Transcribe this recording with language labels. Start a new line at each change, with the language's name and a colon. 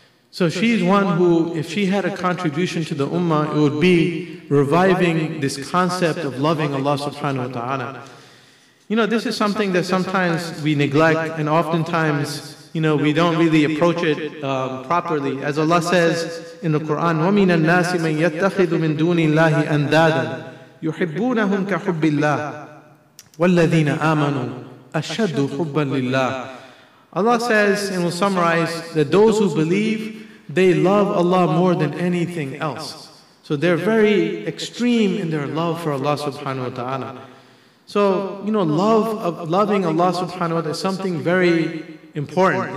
English: So she's one who, if she had a contribution to the ummah, it would be reviving this concept of loving Allah subhanahu wa ta'ala. This is something that sometimes we neglect, and oftentimes we don't really approach it properly. As Allah says in the Quran,
Arabic: وَمِنَ النَّاسِ مَنْ يَتَّخِذُ مِن دُونِ اللَّهِ أَنْدَادًا يُحِبُّونَهُمْ كَحُبِّ اللَّهِ وَالَّذِينَ آمَنُوا أَشَدُّ حُبًّا لِلَّهِ.
English: Allah says, and will summarize, that those who believe, they love Allah more than anything else. So they're very extreme in their love for Allah subhanahu wa ta'ala. So, loving Allah subhanahu wa ta'ala is something very important.